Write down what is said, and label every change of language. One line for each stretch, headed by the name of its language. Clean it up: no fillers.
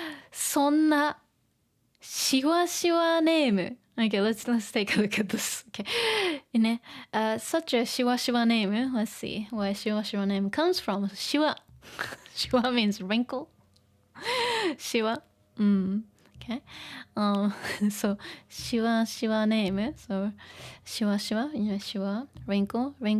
Japanese: そんなしわしわネーム。
English: Okay, let's take a look at this. Okay, such a しわしわ name. Let's see where しわしわ name comes from. しわ means wrinkle. しわ Okay. So しわしわ name. So しわしわ しわ wrinkle.